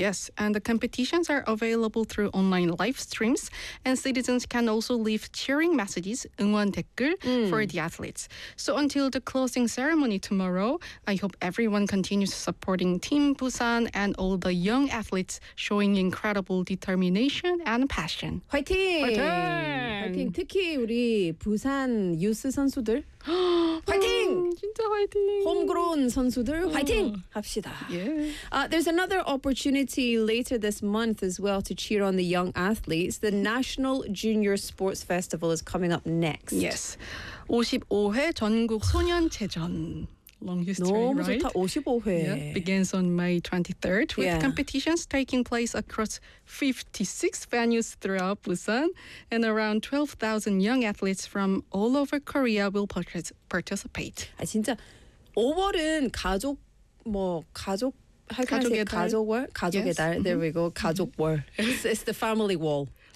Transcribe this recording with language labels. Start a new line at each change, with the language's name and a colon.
English: Yes, and the competitions are available through online live streams, and citizens can also leave cheering messages, 응원 댓글, for the athletes. So until the closing ceremony tomorrow, I hope everyone continues supporting Team Busan and all the young athletes showing incredible determination and passion.
Korean: 화이팅! 화이팅! 화이팅! 특히 우리 부산 유스 선수들. 화이팅! 진짜 화이팅! 홈그로운 선수들 화이팅! 합시다.
English: Yeah. There's another opportunity later this month as well to cheer on the young athletes. The National Junior Sports Festival is coming up next. Yes.
Korean: 55회 전국 소년체전.
English: Long history, right? 55회. Yeah, begins on May 23rd with competitions taking place across 56 venues throughout Busan, and around 12,000 young athletes from all over Korea will participate.
Korean: 아 진짜 5월은 가족 뭐 가족 할 가족의 가족월 가족의
English: yes.
Korean: 달
English: there we go
Korean: 가족월
English: it's the family wall.